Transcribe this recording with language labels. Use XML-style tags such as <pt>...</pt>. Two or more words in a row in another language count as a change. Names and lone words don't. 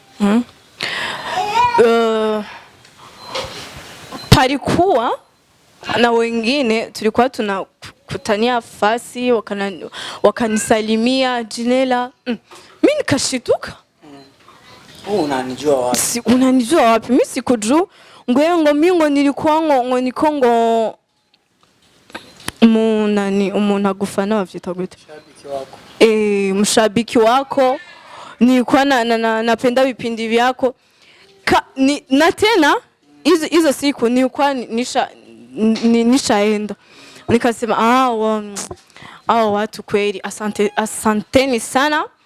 <sw>Palikuwa na wengine tulikuwa tunakutania fasi wakanisalimia Gynella. Mimi nikashituka. Unanijua wapi? Unanijua wapi? Mimi sikujua. Ngo mingo nilikuwa ngo nikongo</sw> <rn>umuntu agufana wavyita gute?</rn> <sw>Mshabiki wako. Mshabiki wako. Nilikuwa napenda vipindi vyako. Na tena hizo siku nilikuwa nishaenda. Nikasema watu kweli asanteni sana.</sw>